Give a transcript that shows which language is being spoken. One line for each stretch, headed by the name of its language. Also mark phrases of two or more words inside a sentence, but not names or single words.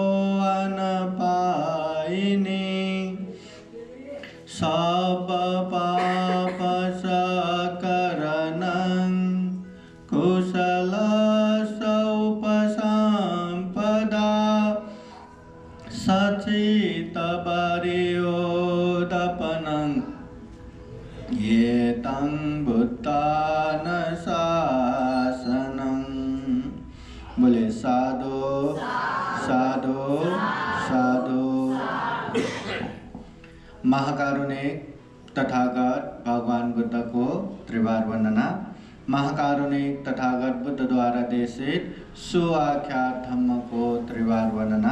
Pali: अनपायिनी सब पाप सकरणं कुशल उपसंपदा सचित बर्योदपनं ये तं बुद्धान शासनं।
Hindi: बोले साधु साधु साधु। महाकारुणिक तथागत भगवान बुद्ध को त्रिवार वंदना। महाकारुणिक तथागत बुद्ध द्वारा देशित सुआख्यात धम्म को त्रिवार वंदना।